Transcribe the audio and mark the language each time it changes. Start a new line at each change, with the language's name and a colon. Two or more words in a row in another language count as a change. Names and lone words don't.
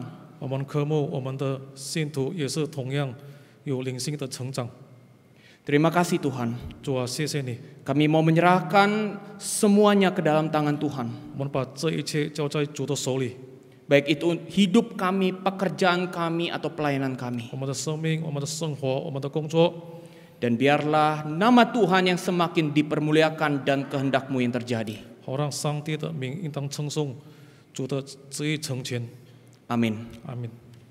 Chinese: 我们渴慕我们的信徒也是同样有灵性的成长。
Indonesian: Terima kasih Tuhan.
Chinese: 主啊，谢谢你，
Indonesian: Kami mau menyerahkan semuanya ke dalam tangan Tuhan.
Chinese: 我们把这一切交在主的手里。
Indonesian: Baik itu hidup kami, pekerjaan kami, atau pelayanan kami.
Chinese: 我们的生命、我们的生活、我们的工作，
Indonesian: Dan biarlah nama Tuhan yang semakin dipermuliakan dan kehendak-Mu yang terjadi.
Chinese: 好让上帝的名应当称颂，主的旨意成全。
Indonesian: Amin.
Chinese: 阿门。